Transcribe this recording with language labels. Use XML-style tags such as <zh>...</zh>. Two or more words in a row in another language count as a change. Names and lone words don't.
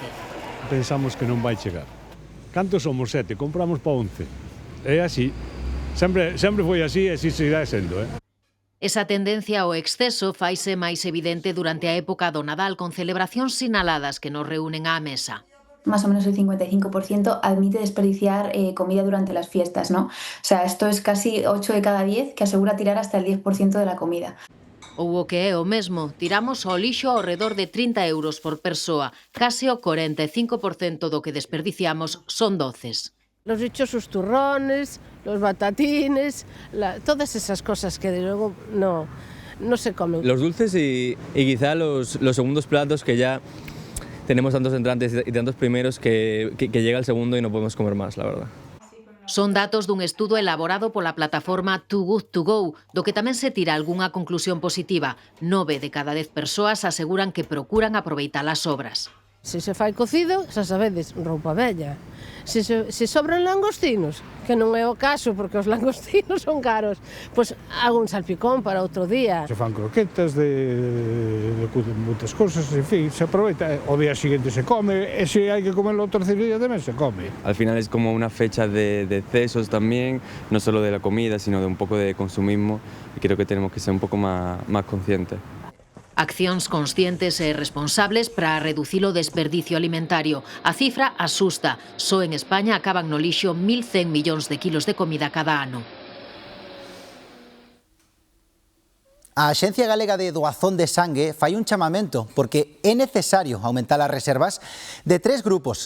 <gl>Pensamos que non vai chegar. Cantos somos? 7, compramos pa 11. É así. Sempre foi así e así seguirá sendo, Esa tendencia ao exceso faise máis evidente durante a época do Nadal con celebracións sinaladas que nos reúnen á mesa.</gl> <es>Más o menos el 55% admite desperdiciar comida durante las fiestas, ¿no? O sea, esto es casi 8 de cada 10 que asegura tirar hasta el 10% de la comida.</es> <gl>Ou o que é o mesmo, tiramos ao lixo ao redor de 30 euros por persoa, case o 45% do que desperdiciamos son doces.</gl> <es>Los dichosos turrones, los batatines, todas esas cosas que de luego no se comen. Los dulces y quizá los segundos platos que ya tenemos tantos entrantes y tantos primeros que llega el segundo y no podemos comer más, la verdad.</es> <gl>Son datos dun estudo elaborado pola plataforma Too Good To Go, do que tamén se tira algunha conclusión positiva. 9 de cada 10 persoas aseguran que procuran aproveitar as sobras. Se se fai cocido, xa sabedes, roupa vella. Se sobran langostinos, que non é o caso porque os langostinos son caros, pois hago un salpicón para outro día. Se fan croquetas de moitas cosas, en fin, se aproveita. O día seguinte se come, e se hai que comerlo o terceiro día tamén se come.</gl> <es>Al final es como una fecha de excesos también, no solo de la comida, sino de un poco de consumismo, y creo que tenemos que ser un poco más conscientes.</es> <gl>Accións conscientes e responsables para reducir o desperdicio alimentario. A cifra asusta. Só en España acaban no lixo 1.100 millóns de kilos de comida cada ano. A Axencia Galega de Doazón de Sangue fai un chamamento porque é necesario aumentar as reservas de 3 grupos.</gl>